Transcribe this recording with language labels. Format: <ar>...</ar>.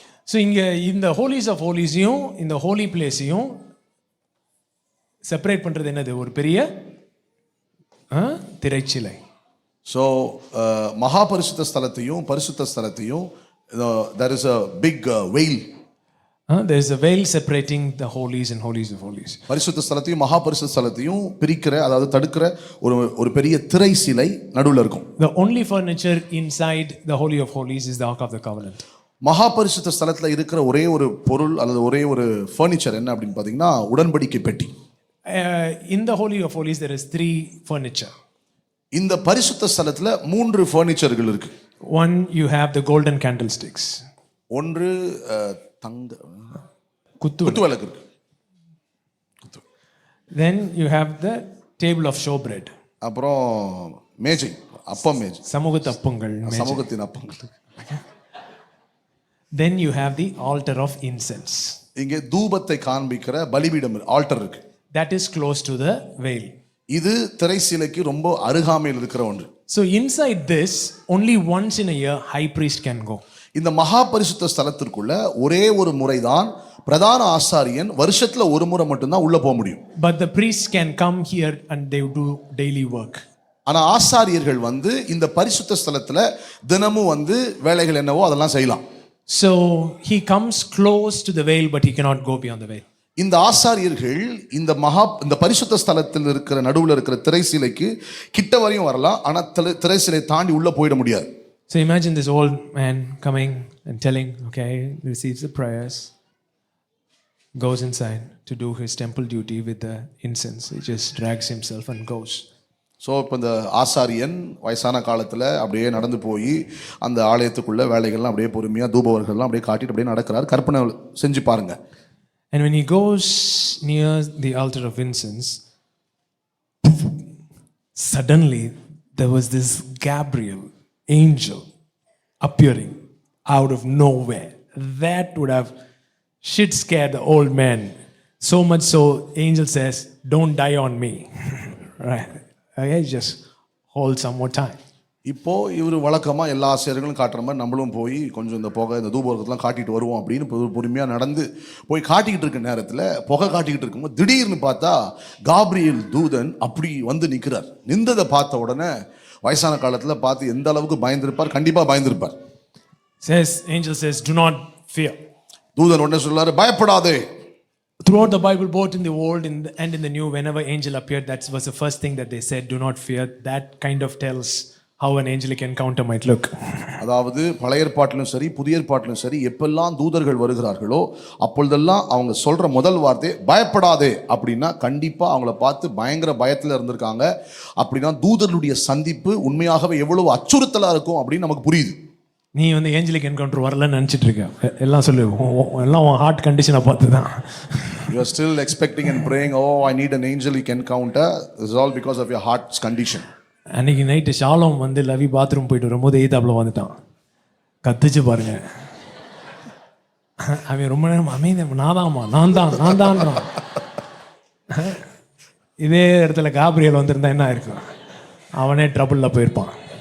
<ta>So இங்கே இந்த</ta> <en>holies of ஹோலிஸையும்</en> <ta>இந்த ஹோலி பிளேஸையும் செப்பரேட் பண்ணுறது என்னது? ஒரு பெரிய திரைச்சிலை. ஸோ மகா பரிசுத்த ஸ்தலத்தையும் பரிசுத்த ஸ்தலத்தையும்</ta> <en>there is a big veil. There is a veil separating the holies and holies of holies.</en> <ta>பரிசுத்த ஸ்தலத்தையும் மகா பரிசுத்த ஸ்தலத்தையும் பிரிக்கிற, அதாவது தடுக்கிற ஒரு பெரிய திரை சிலை நடுவுல இருக்கும்.</ta> <en>The only furniture inside the holy of holies is the ark of the covenant.</en> <ta>மகா பரிசுத்த ஸ்தலத்துல இருக்கிற ஒரே ஒரு பொருள் அல்லது ஒரே ஒரு ஃபர்னிச்சர் என்ன அப்படின்னு பாத்தீங்கன்னா உடன்படிக்கை பெட்டி.</ta> <en>In the holy of holies there is 3 furniture.</en> <ta>இந்த பரிசுத்த ஸ்தலத்துல 3 ஃபர்னிச்சர்கள் இருக்கு.</ta> <en>One, you have the golden candlesticks.</en> <ta>ஒன்று தங்க குத்து விளக்கு இருக்கு.</ta> <en>Then you have the table of showbread.</en> <ta>அப்புறம் மேஜை, அப்பம் மேஜை, சமூகத்து அப்பங்கள், சமூகத்தின் அப்பங்கள்.</ta> <en>Then you have the altar of incense.</en> <ta>இங்கே தூபத்தை காண்பிக்கிற பலிபீடம், ஆல்டர் இருக்கு.</ta> <en>That is close to the veil.</en> <ta>இது திரைச்சீலைக்கு ரொம்ப அருகாமையில் இருக்கிற ஒன்று.</ta> <en>So inside this only once in a year high priest can go.</en> <ta>இந்த மகா பரிசுத்த ஸ்தலத்திற்குள்ள ஒரே ஒரு முறைதான் பிரதான ஆசாரியன் வருஷத்துல ஒரு முறை மட்டும்தான் உள்ள போக முடியும்.</ta> <en>But the priests can come here and they do daily work.</en> <ta>ஆனா ஆசாரியர்கள் வந்து இந்த பரிசுத்த ஸ்தலத்துல தினமும் வந்து வேலைகள் என்னவோ அதெல்லாம் செய்யலாம்.</ta> <en>So he comes close to the veil but he cannot go beyond the veil.</en> <ta>இந்த ஆசாரியர்கள் இந்த பரிசுத்த ஸ்தலத்தில் இருக்கிற நடுவுல இருக்கிற திரைச்சீலைக்கு கிட்ட வரையும் வரலாம். ஆனா திரைச்சீலை தாண்டி உள்ள போயிட முடியாது.</ta> <en>So imagine this old man coming and telling, okay, receives the prayers, goes inside to do his temple duty with the incense. He just drags himself and goes.</en> <ta>So இப்போ இந்த ஆசாரியன் வயசான காலத்தில் அப்படியே நடந்து போய் அந்த ஆலயத்துக்குள்ள வேலைகள்லாம் அப்படியே பொறுமையாக தூபவர்கள்லாம் அப்படியே காட்டிட்டு அப்படியே நடக்கிறார். கற்பனை செஞ்சு பாருங்க.</ta> <en>And when he goes near the altar of incense, suddenly there was this Gabriel angel appearing out of nowhere. That would have shit scared the old man. So much so, angel says, don't die on me. Right? Okay, just hold some more time.</en> <ta>இப்போ இவர் வழக்கமாக எல்லா ஆசிரியர்களும் காட்டுற மாதிரி நம்மளும் போய் கொஞ்சம் இந்த புகை இந்த தூபவர்க்கெல்லாம் காட்டிட்டு வருவோம் அப்படின்னு பொறுமையாக நடந்து போய் காட்டிக்கிட்டு இருக்க நேரத்தில் புகை காட்டிக்கிட்டு இருக்கும்போது திடீர்னு பார்த்தா காப்ரியேல் தூதன் அப்படி வந்து நிற்கிறார். நின்றதை பார்த்த உடனே வயசான காலத்தில் பார்த்து எந்த அளவுக்கு பயந்திருப்பார், கண்டிப்பாக பயந்திருப்பார்.</ta> <en>Angel says, do not fear.</en> <ta>தூதன் உடனே சொல்றாரு, பயப்படாதே.</ta> <en>Throughout the Bible, both in the Old and in the New, whenever angel appeared, that was the first thing that they said, do not fear. That kind of tells how an angelic encounter might look.</en> <ta>அதாவது பழைய ஏற்பாட்டிலும் சரி புதிய ஏற்பாட்டிலும் சரி எப்பெல்லாம் தூதர்கள் வருகிறார்களோ அப்பொழுதெல்லாம் அவங்க சொல்ற முதல் வார்த்தை பயப்படாதே அப்படின்னா கண்டிப்பா அவங்கள பார்த்து பயங்கர பயத்துல இருந்திருக்காங்க. அப்படின்னா தூதர்களுடைய சந்திப்பு உண்மையாகவே எவ்வளவு அச்சுறுத்தலா இருக்கும் அப்படின்னு நமக்கு புரியுது. நீ வந்து</ta> <en>angelic encounter</en> <ta>வரலன்னு நினச்சிட்டு இருக்க, எல்லாம் சொல்லு, எல்லாம் உன்</ta> <en>heart கண்டிஷனை</en> <ta>பார்த்து தான்.</ta> <en>You are still expecting and praying, oh I need an angelic encounter. This is all because of your heart's condition.</en> <ta>அன்னைக்கு நைட்டு ஷாலோம் வந்து லவி பாத்ரூம் போயிட்டு வரும்போது எய்தாப்புல வந்துட்டான். கத்துச்சு பாருங்க. அவன் ரொம்ப நேரம் அமைதி, நான் தான். இதே இடத்துல காப்ரியேல் வந்திருந்தா என்ன இருக்கும், அவனே ட்ரபிளில் போயிருப்பான்.</ta>